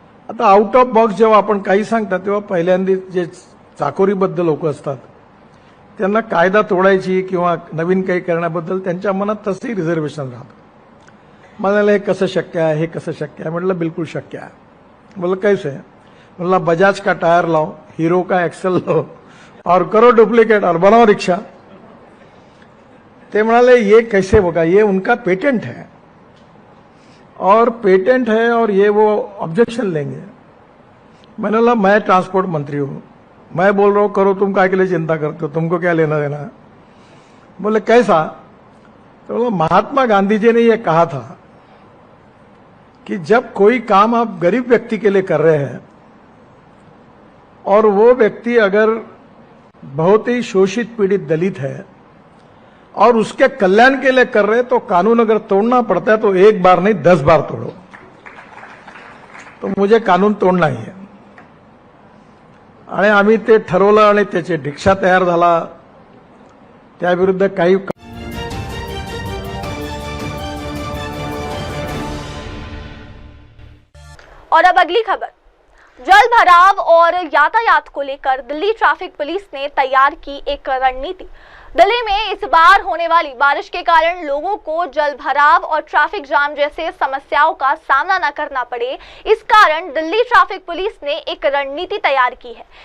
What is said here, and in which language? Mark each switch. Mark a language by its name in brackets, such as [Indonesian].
[Marathi] आता out of box जेव्हा आपण काही सांगतात तेव्हा पहिल्यांदा जे चाकोरीबद्ध लोक असतात त्यांना कायदा तोडायची किंवा नवीन काही करण्याबद्दल त्यांच्या मनात तसंही रिझर्वेशन राहतं. मला हे कसं शक्य आहे, हे कसं शक्य आहे. म्हटलं बिल्कुल शक्य आहे. [Hindi] बोला कैसे? बोला बजाज का टायर लाओ, हीरो का एक्सेल लो और करो डुप्लीकेट और बनाओ रिक्शा. [Marathi] ते म्हणाले [Hindi] ये कैसे होगा, ये उनका पेटेंट है और ये वो ऑब्जेक्शन लेंगे. मैंने बोला मैं ट्रांसपोर्ट मंत्री हूं, मैं बोल रहा हूं करो, तुम काय के लिए चिंता करते हो, तुमको क्या लेना देना है. बोले कैसा? तो बोला महात्मा गांधी जी ने यह कहा था कि जब कोई काम आप गरीब व्यक्ति के लिए कर रहे हैं और वो व्यक्ति अगर बहुत ही शोषित पीड़ित दलित है और उसके कल्याण के लिए कर रहे, तो कानून अगर तोड़ना पड़ता है तो एक बार नहीं 10 बार तोड़ो। तो मुझे [Marathi] कानून तोडणं आहे आणि आम्ही ते ठरवलं आणि त्याची दीक्षा तयार झाला, त्याविरुद्ध काही [Hindi] और अब अगली खबर, जल भराव और यातायात को लेकर दिल्ली ट्रैफिक पुलिस ने तैयार की एक रणनीति। दिल्ली में इस बार होने वाली बारिश के कारण लोगों को जल भराव और ट्रैफिक जाम जैसे समस्याओं का सामना न करना पड़े, इस कारण दिल्ली ट्रैफिक पुलिस ने एक रणनीति तैयार की है।